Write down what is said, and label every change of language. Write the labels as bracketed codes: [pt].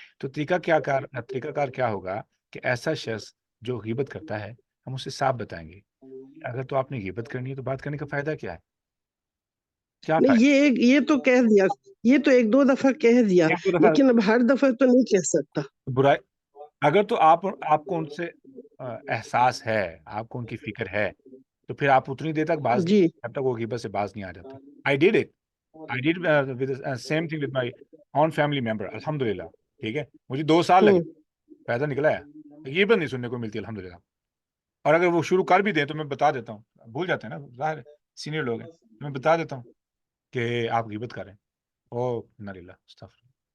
[ur] تو طریقہ کار کیا ہوگا کہ ایسا شخص جو غیبت کرتا ہے ہم اسے صاف بتائیں گے اگر تو آپ نے غیبت کرنی ہے تو بات کرنے کا فائدہ کیا ہے؟ کیا نہیں، فائدہ؟ یہ تو کہہ دیا، یہ تو ایک دو دفعہ کہہ دیا، ایک دو دفعہ لیکن اب ہر دفعہ تو نہیں کہہ سکتا. برائی اگر تو آپ کو ان سے احساس ہے، آپ کو ان کی فکر ہے، تو پھر آپ اتنی دیر تک باز جی. جب تک وہ غیبت سے باز نہیں آ جاتے. [en] I did with same thing with my own family member. [ur] الحمدللہ. ٹھیک ہے، مجھے 2 سال لگے، فائدہ نکلا ہے. غیبت نہیں سننے کو ملتی الحمدللہ. اور اگر وہ شروع کر بھی دیں تو میں بتا دیتا ہوں، بھول جاتے ہیں نا، ظاہر سینئر لوگ ہیں، میں بتا دیتا ہوں کہ آپ غیبت کریں. او ناللہ استغفر.